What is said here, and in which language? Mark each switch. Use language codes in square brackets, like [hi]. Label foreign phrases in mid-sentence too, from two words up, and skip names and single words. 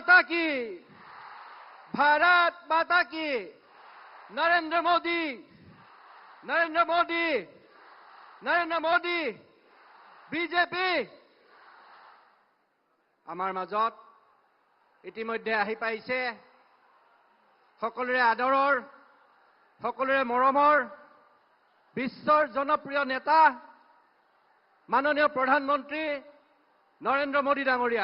[hi] की, भारत माता की, नरेंद्र मोदी, नरेंद्र मोदी, नरेंद्र मोदी, बीजेपी। [as] आमार মাজত ইতিমধ্যে আহি পাইছে সকলোৰে আদৰৰ, সকলোৰে মৰমৰ বিশ্বৰ জনপ্ৰিয় নেতা মাননীয় প্ৰধানমন্ত্ৰী নৰেন্দ্ৰ মোদী ডাঙৰীয়া।